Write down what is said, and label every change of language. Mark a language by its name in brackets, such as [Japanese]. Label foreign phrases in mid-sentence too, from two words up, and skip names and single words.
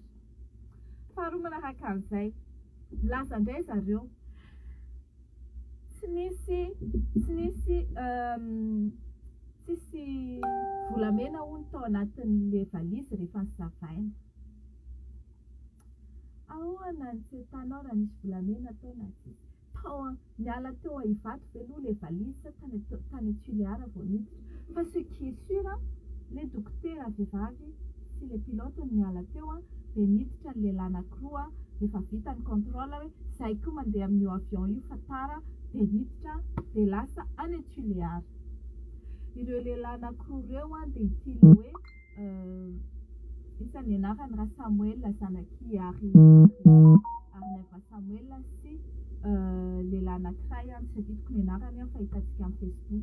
[Malagasy] Faharoa manaraka an'izay laza indray zareo tsisy volamena hono tao anatin'le valizy rehefa nysavaina. Ahoana ny tsy tanao raha nisy volamena tao na tsisy? Miala teo hivato ve aloha le valizy sa tany Tuléar vao niditra? Fa [French] ce qui est sûr [Malagasy] le dokotera vehivavy sy le pilote miala teo dia niditra ny lehilahy anankiroa rehefa vita ny contrôle hoe zay koa mandeha amin'io avion io fa tara dia hiditra dia lasa any Tuléar. Ireo lehilahy anankiroa ireo dia itily hoe isan'ny anarany raha Samuel zanaky Arneva Samuel sy lehilahy anankiray tsy aditiko ny anarany fa hitantsika amin'ny Facebook.